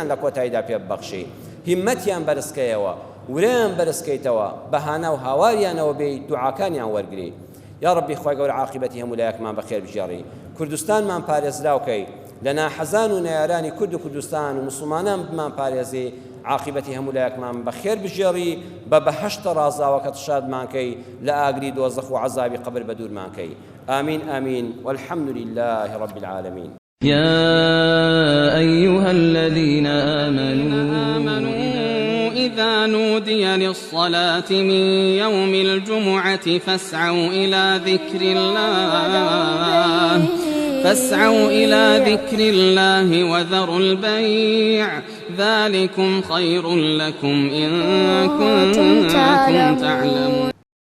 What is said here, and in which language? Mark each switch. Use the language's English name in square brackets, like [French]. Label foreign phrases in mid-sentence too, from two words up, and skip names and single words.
[Central Kurdish] لە کۆتاییدا پێ ببەخشی هیممەتیان بەرزکەیەوە ورەیان بەرزکەیتەوە بەهانە و هاواریانەوە بێ دوعاکانیان وەرگری یا ڕەبی خوای گەورە عاقبەتی هەموو لایەکمان بەخێر بژێڕی کوردستانمان پارێزراوکەی لە ناحەزان و نەیارانی کورد و کوردستان و مسلمانان بمان پارێزی عاقبەتی هەموو لایەکمان بەخێر بژێڕی بە بەهەشتە ڕازاوەکە شادمانکەی لە ئاگری دۆزەخ و عەزابی قبر بە دوورمانکەی [Arabic] آمين آمين والحمد لله رب العالمين يا أيها الذين آمنوا إذا نودي للصلاة من يوم الجمعة فاسعوا إلى ذكر الله وذروا البيع ذلكم خير لكم إن كنتم تعلمون